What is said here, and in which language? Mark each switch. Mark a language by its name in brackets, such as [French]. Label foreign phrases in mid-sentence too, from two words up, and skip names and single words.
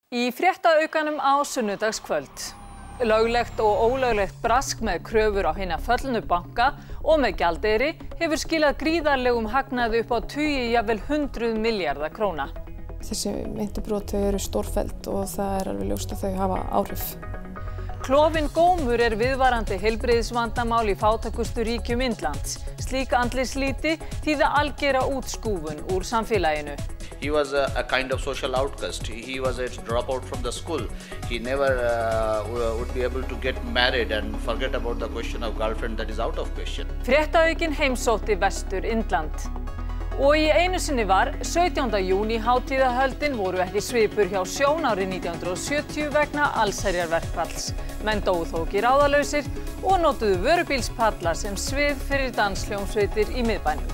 [Icelandic] Í fréttaaukanum á sunnudagskvöld. Löglegt og ólöglegt brask með kröfur á hina föllnu banka og með gjaldeyri hefur skilað gríðarlegum hagnaði upp á tugi, jafnvel 100 milljarða króna. Þessi meintu brot eru stórfelld og það er alveg ljóst að þau hafa áhrif. Klofinn gómur er viðvarandi heilbrigðisvandamál í fátækustu ríkjum Indlands. Slík andlitslíti þýða algera útskúfun úr samfélaginu. [English] He was a kind of social outcast. He was a dropout from the school. He never would be able to get married and forget about the question of girlfriend that is out of question. [Icelandic] Fréttaaukin heimsótti Vestur Indland. Og í einu sinni var 17. júní hátíðahöldin voru ekki svipur hjá Sjón árið 1970 vegna allsherjarverkfalls. Menn dóu þó ekki ráðalausir og notuðu vörubílspalla sem svið fyrir danshljómsveitir í miðbænum.